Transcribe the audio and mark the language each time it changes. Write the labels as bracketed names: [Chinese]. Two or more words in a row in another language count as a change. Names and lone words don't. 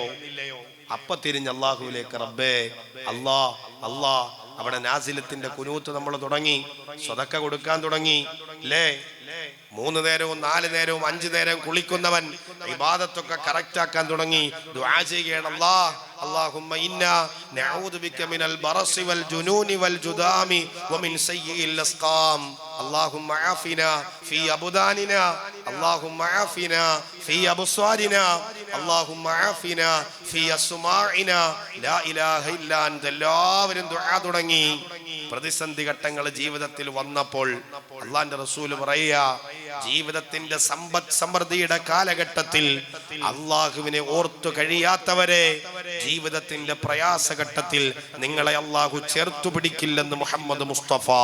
[Malayalam] അപ്പൊ തിരിഞ്ഞ് അള്ളാഹുവിലേക്ക്, റബ്ബേ, അല്ലാ. അവിടെ നാസിലത്തിന്റെ കുനൂത്ത് നമ്മൾ തുടങ്ങി, സ്വതക്ക കൊടുക്കാൻ തുടങ്ങി, അല്ലേ? 3 നേരവും 4 നേരവും 5 നേരവും കുളിക്കുന്നവൻ ഇബാദത്തൊക്കെ കറക്റ്റ് ആക്കാൻ തുടങ്ങി. ദുആ ചെയ്യുകയാണ്, [Arabic] اللهم إنا نعوذ بك من البرص والجنون والجذام ومن سيء الأسقام اللهم عافنا في أبداننا اللهم عافنا في أبصارنا اللهم عافنا في أسماعنا لا إله إلا أنت. [Malayalam] എല്ലാവരും ദുആ തുടങ്ങി. പ്രതിസന്ധി ഘട്ടങ്ങൾ ജീവിതത്തിൽ വന്നപ്പോൾ അല്ലാഹുവിന്റെ റസൂൽ പറയുക, ജീവിതത്തിന്റെ സമ്പത്ത് സമൃദ്ധിയുടെ കാലഘട്ടത്തിൽ അള്ളാഹുവിനെ ഓർത്തു കഴിയാത്തവരെ ജീവിതത്തിന്റെ പ്രയാസഘട്ടത്തിൽ നിങ്ങളെ അള്ളാഹു ചേർത്തു പിടിക്കില്ലെന്ന് മുഹമ്മദ് മുസ്തഫ.